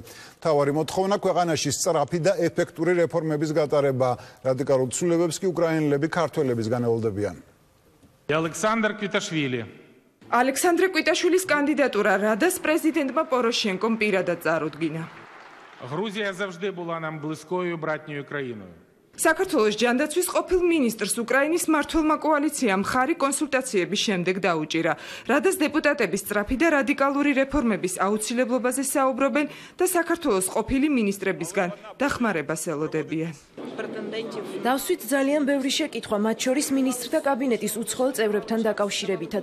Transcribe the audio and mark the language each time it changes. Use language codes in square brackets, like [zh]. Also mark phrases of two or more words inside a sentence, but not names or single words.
[ka] მთავარი მოთხოვნა ქვეყანაში სწრაფი და ეფექტური რეფორმების გატარება. რადიკალურ ცვლილებებს კი უკრაინელები ქართველების განეულდებიან. ალექსანდრე კვიტაშვილის კანდიდატურა რადას პრეზიდენტმა პოროშენკომ პირადად წარუდგინა. [uk] Грузія завжди була нам близькою братньою країною. [ka] საქართველოს ჯანდაცვის ყოფილ მინისტრს უკრაინის მმართველმა კოალიციამ მხარი კონსულტაციების შემდეგ დაუჭირა. რადას დეპუტატები სწრაფი და რადიკალური რეფორმების აუცილებლობაზე საუბრობენ და საქართველოს ყოფილი მინისტრებისგან დახმარებას ელოდებიან. დავსვით ძალიან ბევრი შეკითხვა, მათ შორის მინისტრთა კაბინეტის უცხოელ წევრებთან დაკავშირებითაც.